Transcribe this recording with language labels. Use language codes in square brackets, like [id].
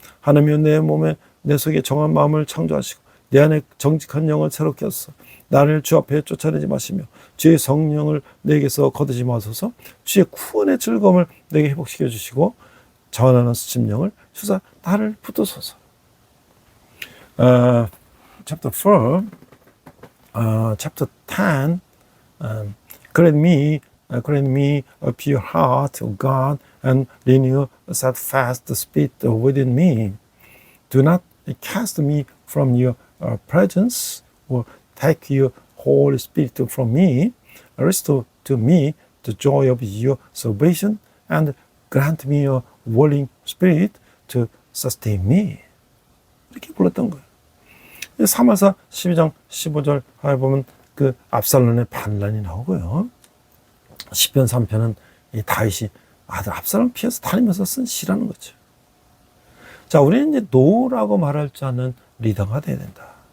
[ko] 하나님이여 내 몸에 내 속에 정한 마음을 창조하시고 내 안에 정직한 영을 새롭게 하소서. 나를 주 앞에 쫓아내지 마시며 주의 성령을 내게서 거두지 마소서. 주의 구원의 즐거움을 내게 회복시켜 주시고 전하는 심령을 주사 나를 붙드소서. [en] Chapter 4, Chapter 10, Grant me a pure heart, O God, and renew a steadfast spirit within me. Do not cast me from your presence, or take your Holy Spirit from me. Restore to me the joy of your salvation, and grant me a willing spirit to sustain me. [ko] 이렇게 불렀던 거예요. 사마사 12장 15절 하에 보면 그 압살롬의 반란이 나오고요. 시편 3편은 이 다윗이 아들 압살롬 피해서 다니면서 쓴 시라는 거죠. 자, 우리는 이제 노라고 말할 줄 아는 리더가 돼야 된다.